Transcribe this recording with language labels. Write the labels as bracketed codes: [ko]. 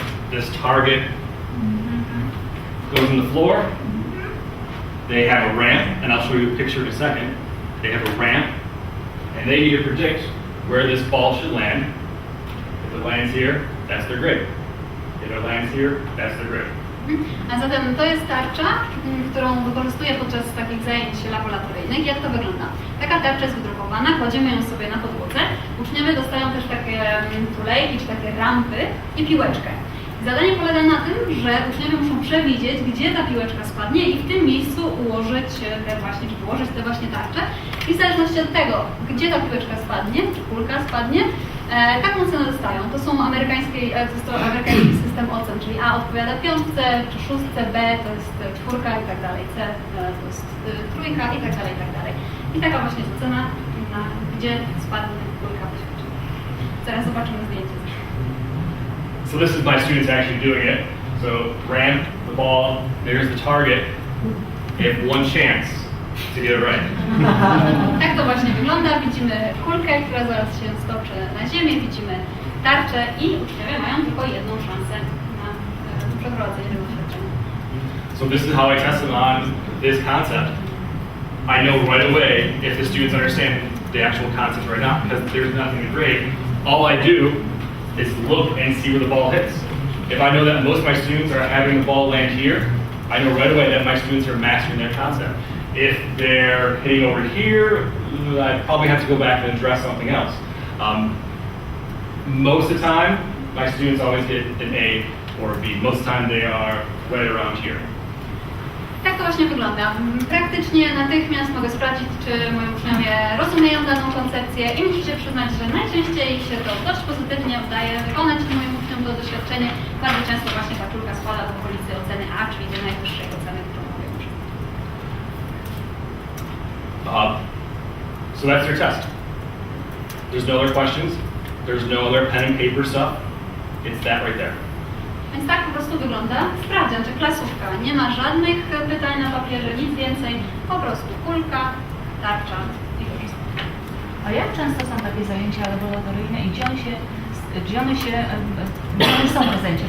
[en] This target goes in the floor. They have a ramp, and I'll show you a picture in a second. They have a ramp, and they need to predict where this ball should land. If it lands here, that's their grade. If it lands here, that's their grade. [pl] A zatem to jest tarcza, którą wykorzystuję podczas takich zajęć laboratoryjnych. Jak to wygląda? Taka tarcza jest wydrukowana, kładziemy ją sobie na podłodze. Uczniowie dostają też takie tulejki czy takie rampy i piłeczkę. Zadanie polega na tym, że uczniowie muszą przewidzieć, gdzie ta piłeczka spadnie i w tym miejscu ułożyć wyłożyć tę właśnie tarczę. I w zależności od tego, gdzie ta piłeczka spadnie, czy kulka spadnie, taką cenę dostają. To są amerykański system ocen, czyli A odpowiada 5, czy 6, B to jest 4 i tak dalej, C to jest 3 i tak dalej, i tak dalej. I taka właśnie jest ocena, gdzie spadnie kulka poświadczenia. Zaraz zobaczymy zdjęcie. [en] So this is my students actually doing it. So ramp, the ball, there's the target. They have one chance to get it right. [pl] Tak to właśnie wygląda. Widzimy kulkę, która zaraz się stoczy na ziemię, widzimy tarczę i uczniowie mają tylko jedną szansę na przeprowadzenie tego doświadczenia. [en] So this is how I test them on this concept. I know right away if the students understand the actual concept right now because there's nothing to grade. All I do is look and see where the ball hits. If I know that most of my students are having the ball land here, I know right away that my students are mastering their concept. If they're hitting over here, I probably have to go back and address something else. Most of the time, my students always get an A or a B. Most of the time they are right around here. [pl] Tak to właśnie wygląda. Praktycznie natychmiast mogę sprawdzić, czy moi uczniowie rozumieją daną koncepcję i muszę się przyznać, że najczęściej się to dość pozytywnie udaje wykonać moim uczniom to doświadczenie. Bardzo często właśnie ta kulka spada w okolicy oceny A, czyli tej najwyższej oceny, którą mogę uczyć. [en] So that's their test. There's no other questions. There's no other pen and paper stuff. It's that right there. [pl] Więc tak po prostu wygląda sprawdzian, czy klasówka. Nie ma żadnych pytań na papierze, nic więcej, po prostu kulka, tarcza i wszystko. A jak często są takie zajęcia laboratoryjne i gdzie one są w prezencie?